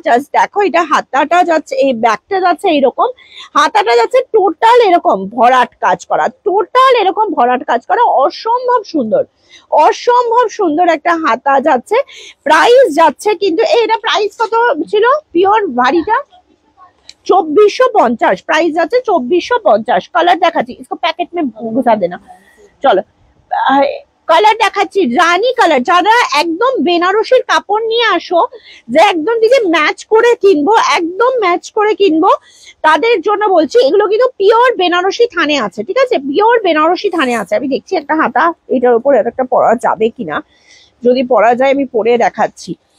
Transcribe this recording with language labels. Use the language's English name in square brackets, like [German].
[Bangla] Just দেখো এটা হাতাটা যাচ্ছে, এই ব্যাকটা যাচ্ছে এরকম, হাতাটা যাচ্ছে টোটাল এরকম ভরাট কাজ করা, টোটাল এরকম ভরাট কাজ করা, অসম্ভব সুন্দর, অসম্ভব সুন্দর একটা হাতা যাচ্ছে। প্রাইস যাচ্ছে কিন্তু এটা প্রাইস কত ছিল পিওর ভারীটা, 2450, প্রাইস যাচ্ছে 2450। কালার দেখাচ্ছি, [Hindi] इसको पैकेट में घुसा देना। [Bangla] চলো কালার দেখাচ্ছি, রানী কালার। যারা একদম বেনারসির কাপড় নিয়ে আসো, যে একদম দিকে ম্যাচ করে কিনবো, একদম ম্যাচ করে কিনবো, তাদের জন্য বলছি এগুলো কিন্তু পিওর বেনারসি থানে আছে, ঠিক আছে, পিওর বেনারসি থানে আছে। আমি দেখছি একটা হাতা এটার উপর একটা পরা যাবে কিনা, যদি পরা যায় আমি পরে দেখাচ্ছি।